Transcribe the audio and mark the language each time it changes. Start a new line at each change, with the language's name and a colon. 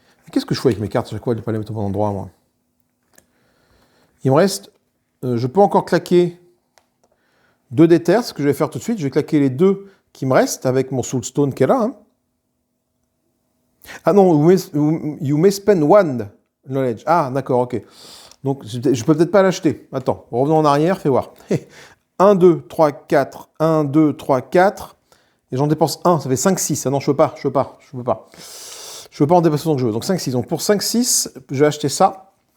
French: Qu'est-ce que je fais avec mes cartes à chaque fois? Je ne vais pas les mettre au bon endroit, moi. Il me reste... je peux encore claquer 2 d'éther, ce que je vais faire tout de suite. Je vais claquer les 2 qui me restent avec mon Soulstone qui est là. Hein. Ah non,
English: you may spend 1 knowledge.
French: Ah, d'accord, ok. Donc, je peux peut-être pas l'acheter. Attends, revenons en arrière, fais voir. 1, 2, 3, 4. 1, 2, 3, 4. Et j'en dépense 1, ça fait 5, 6. Ah non, je peux pas. Je peux pas en dépasser autant que je veux. Donc 5, 6. Donc pour 5, 6, je vais acheter ça.